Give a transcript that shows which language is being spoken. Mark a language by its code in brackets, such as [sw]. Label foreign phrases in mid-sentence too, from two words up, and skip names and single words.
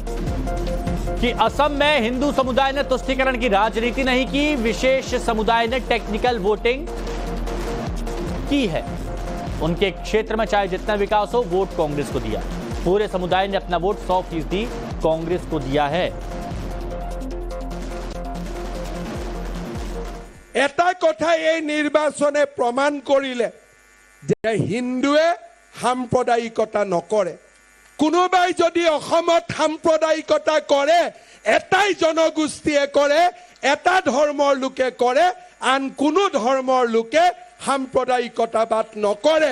[hi] कि असम में हिंदू समुदाय ने तुष्टिकरण की राजनीति नहीं की, विशेष समुदाय ने [en] technical voting [hi] की है। उनके क्षेत्र में चाहे जितना विकास हो, वोट कांग्रेस को दिया। पूरे समुदाय ने अपना वोट 100% कांग्रेस को दिया है। [as] এটা কথা এই নিৰ্বাচনে প্ৰমাণ কৰিলে যে হিন্দুৱে সাম্প্ৰদায়িকতা নকৰে। কোনোবাই যদি অসমত সাম্প্ৰদায়িকতা কৰে, এটাই জনগোষ্ঠীয়ে কৰে, এটা ধৰ্মৰ লোকে কৰে, আন কোনো ধৰ্মৰ লোকে সাম্প্ৰদায়িকতাবাদ নকৰে।